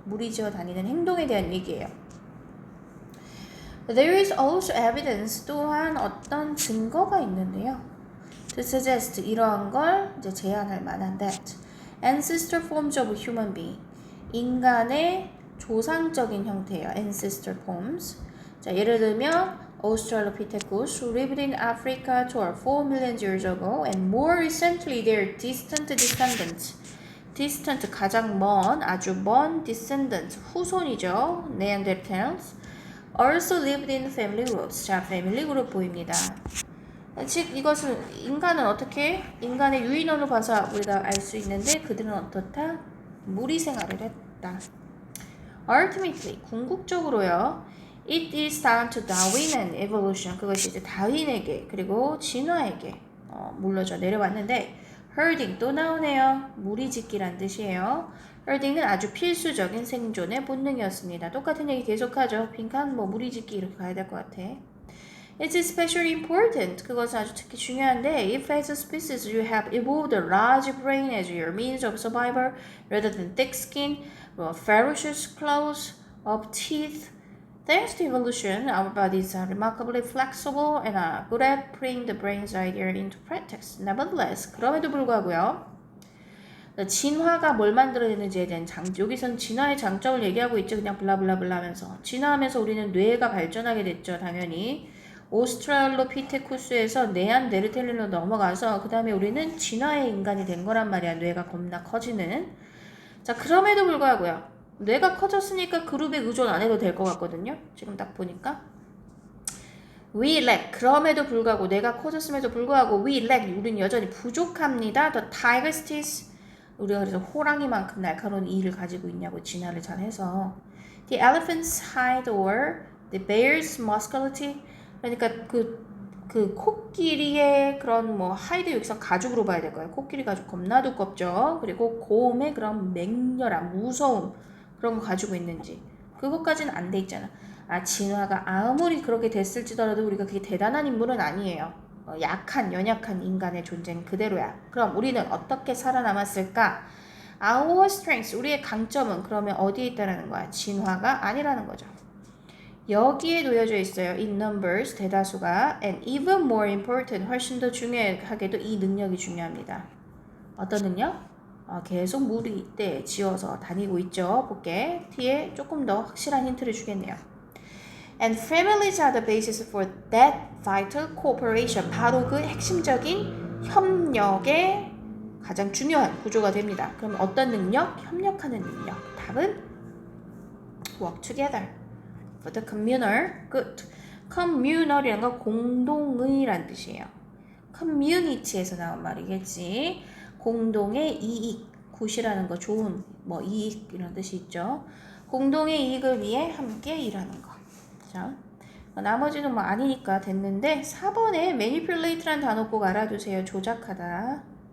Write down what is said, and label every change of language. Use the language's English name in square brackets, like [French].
[Korean] 무리지어 다니는 행동에 대한 얘기예요. [English] There is also evidence, [Korean] 또한 어떤 증거가 있는데요. [English] to suggest [Korean] 이러한 걸 이제 제안할 만한 [English] that ancestor forms of human being [Korean] 인간의 조상적인 형태예요. [English] ancestor forms. 자, 예를 들면 Australopithecus lived in Africa toward 4 million years ago and more recently their distant descendants. distant 가장 먼, 아주 먼 descendants 후손이죠. Neanderthals also lived in family groups. [Korean] 자, 패밀리 그룹 보입니다. 즉 이것은 인간은 어떻게 인간의 유인원을 봐서 우리가 알 수 있는데 그들은 어떻다? 무리 생활을 했다. [English] Ultimately [Korean] 궁극적으로요. [English] It is down to Darwin and evolution. [Korean] 그것이 이제 다윈에게 그리고 진화에게 물러져 내려왔는데 herding 또 나오네요. 무리짓기란 뜻이에요. herding은 아주 필수적인 생존의 본능이었습니다. 똑같은 얘기 계속하죠. 빈칸 무리짓기 이렇게 가야 될 것 같아. [English] It's especially important. [Korean] 그것은 아주 특히 중요한데 [English] if as a species you have evolved a large brain as your means of survival rather than thick skin, ferocious claws of teeth. Thanks to evolution, our bodies are remarkably flexible and are good at putting the brain's idea into practice. Nevertheless, [Korean] 그럼에도 불구하고요. 진화가 뭘 만들어내는지에 대한 여기선 진화의 장점을 얘기하고 있죠. 그냥 블라블라블라 하면서. 진화하면서 우리는 뇌가 발전하게 됐죠. 당연히. 오스트랄로피테쿠스에서 네안데르탈린으로 넘어가서 그 다음에 우리는 진화의 인간이 된 거란 말이야. 뇌가 겁나 커지는. 자, 그럼에도 불구하고요. 뇌가 커졌으니까 그룹에 의존 안 해도 될 것 같거든요. 지금 딱 보니까. [English] We lack. [Korean] 그럼에도 불구하고 뇌가 커졌음에도 불구하고 [English] we lack. [Korean] 우리는 여전히 부족합니다. [English] The tiger's teeth. [Korean] 우리가 그래서 호랑이만큼 날카로운 이를 가지고 있냐고 진화를 잘 해서. [English] The elephant's hide or the bear's muscularity. [Korean] 그러니까 그 코끼리의 그런 뭐 하이드 여기서 가죽으로 봐야 될 거예요. 코끼리 가죽 겁나 두껍죠. 그리고 곰의 그런 맹렬한 무서움 그런 거 가지고 있는지 그것까지는 안 돼 있잖아. 아, 진화가 아무리 그렇게 됐을지더라도 우리가 그게 대단한 인물은 아니에요. 약한 연약한 인간의 존재는 그대로야. 그럼 우리는 어떻게 살아남았을까? [English] Our strengths, [Korean] 우리의 강점은 그러면 어디에 있다라는 거야? 진화가 아니라는 거죠. 여기에 놓여져 있어요. [English] In numbers, [Korean] 대다수가. [English] And even more important, [Korean] 훨씬 더 중요하게도 이 능력이 중요합니다. 어떤 능력? 계속 무리 이때 지어서 다니고 있죠. 볼게. 뒤에 조금 더 확실한 힌트를 주겠네요. [English] And families are the basis for that vital cooperation. [Korean] 바로 그 핵심적인 협력의 가장 중요한 구조가 됩니다. 그럼 어떤 능력? 협력하는 능력. 답은 [English] work together. For the communal good. [Korean] communal이라는 건 공동의란 뜻이에요. community에서 나온 말이겠지. 공동의 이익, 굿이라는 거 좋은 뭐 이익 이런 뜻이 있죠. 공동의 이익을 위해 함께 일하는 거. 자, 나머지는 뭐 아니니까 됐는데 4번에 manipulate라는 단어 꼭 알아두세요. 조작하다.